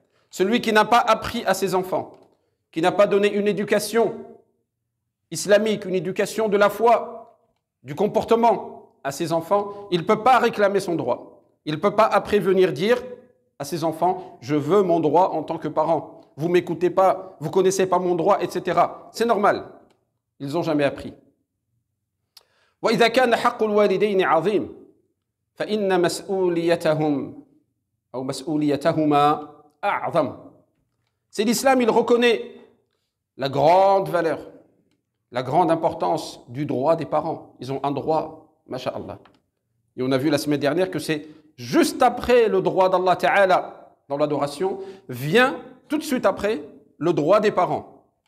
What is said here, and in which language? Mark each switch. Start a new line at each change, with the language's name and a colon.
French: Celui qui n'a pas appris à ses enfants, qui n'a pas donné une éducation islamique, une éducation de la foi, du comportement à ses enfants, il ne peut pas réclamer son droit. Il ne peut pas après venir dire à ses enfants, je veux mon droit en tant que parent. Vous ne m'écoutez pas, vous ne connaissez pas mon droit, etc. C'est normal. Ils n'ont jamais appris.
Arabic: وإذا كان حق الوالدين عظيم فإن مسؤوليتهم أو مسؤوليتهما أعظم.
French: C'est l'islam, il reconnaît la grande valeur, la grande importance du droit des parents. Ils ont un droit, masha'Allah. Et on a vu la semaine dernière que c'est juste après le droit d'Allah Ta'ala dans l'adoration, vient tout de suite après le droit des parents.